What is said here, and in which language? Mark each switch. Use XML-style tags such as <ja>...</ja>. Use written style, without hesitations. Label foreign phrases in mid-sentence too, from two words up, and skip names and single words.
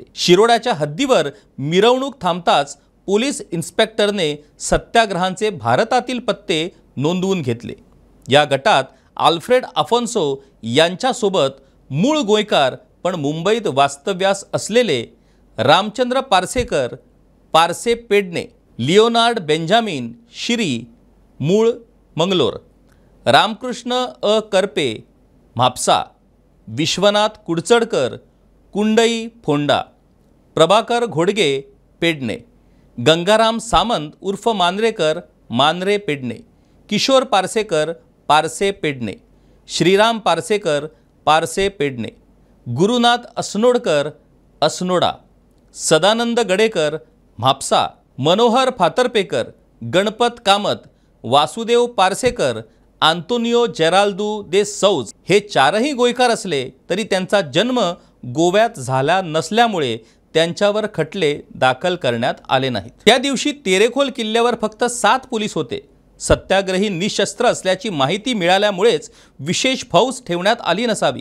<mr>शिरोड्याच्या हद्दीवर मिरवणूक थांबताच पोलीस इन्स्पेक्टरने सत्याग्रहांचे भारतातील पत्ते नोंदवून घेतले। या गटात आल्फ्रेड अफोन्सो यांच्यासोबत मूळ गोयकार पण मुंबईत वास्तव्यास असलेले रामचंद्र पार्सेकर, पारसे पेडणे, लिओनार्ड बेंजामिन शिरी, मूळ मंगलोर, रामकृष्ण करपे, म्हापसा, विश्वनाथ कुडचडकर, कुंडई फोंडा, प्रभाकर घोडगे, पेडणे, गंगाराम सामंत उर्फ मांद्रेकर, मांद्रे पेडणे, किशोर पार्सेकर, पारसे पेडणे, श्रीराम पार्सेकर, पारसे पेडणे, गुरुनाथ असनोडकर, असनोडा, सदानंद गडेकर, म्हापसा, मनोहर फातर्पेकर, गणपत कामत, वासुदेव पार्सेकर, आंतोनियो जेराल्दो दे सौज हे चारही गोयकार असले तरी त्यांचा जन्म गोव्यात झाला नसल्यामुळे त्यांच्यावर खटले दाखल करण्यात आले नाहीत। त्या दिवशी तेरेखोल किल्ल्यावर फक्त 7 पोलीस होते। सत्याग्रही निशस्त्र असल्याची माहिती मिळाल्यामुळेच विशेष फौज ठेवण्यात आली नसावी।</mr>